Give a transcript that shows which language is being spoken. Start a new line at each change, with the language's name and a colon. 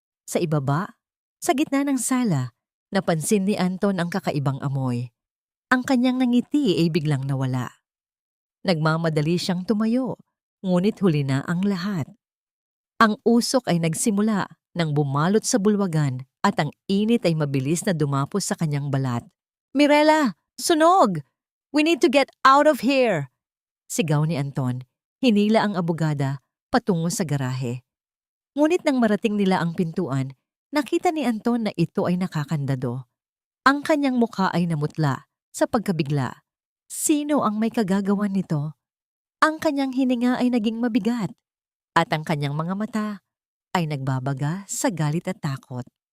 Filipino: Sa ibaba, sa gitna ng sala, napansin ni Anton ang kakaibang amoy. Ang kanyang ngiti ay biglang nawala. Nagmamadali siyang tumayo, ngunit huli na ang lahat. Ang usok ay nagsimula nang bumalot sa bulwagan at ang init ay mabilis na dumapos sa kanyang balat.
English: "Mirela, sunog! We need to get out of here!"
Filipino: Sigaw ni Anton, Hinila ang abogada patungo sa garahe. Ngunit nang marating nila ang pintuan, nakita ni Anton na ito ay nakakandado. Ang kanyang mukha ay namutla sa pagkabigla. Sino ang may kagagawan nito? Ang kanyang hininga ay naging mabigat at ang kanyang mga mata ay nagbabaga sa galit at takot.